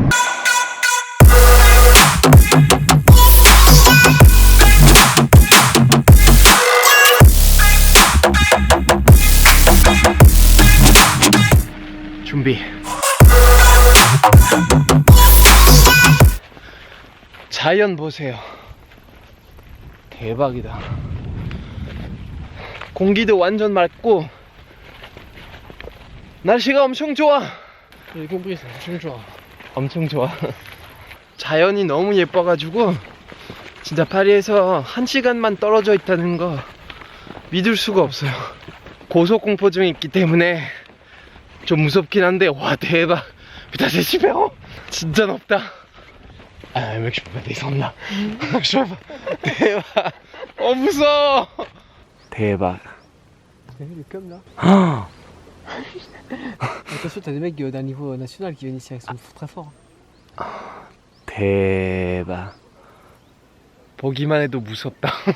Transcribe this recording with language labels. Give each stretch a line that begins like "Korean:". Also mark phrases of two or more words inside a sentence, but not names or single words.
Korean: 준비. 자연 보세요. 대박이다. 공기도 완전 맑고 날씨가 엄청 좋아.
French: J'ai compris, c'est vachement 좋아.
Korean: 엄청 좋아. 자연이 너무 예뻐가지고 진짜 파리에서 1시간만 떨어져 있다는 거 믿을 수가 없어요. 고소공포증이 있기 때문에 좀 무섭긴 한데 와 대박.
French: Putain c'est super haut.
Korean: 진짜 높다.
French: 아 mec je peux pas descendre là. Je peux pas.
Korean: 대박. 무서워. 대박.
French: T'as vu les coms là? Attention, t'as des mecs d'un niveau national qui viennent ici, ils sont très forts.
Korean: 대박. 보기만 해도 무섭다.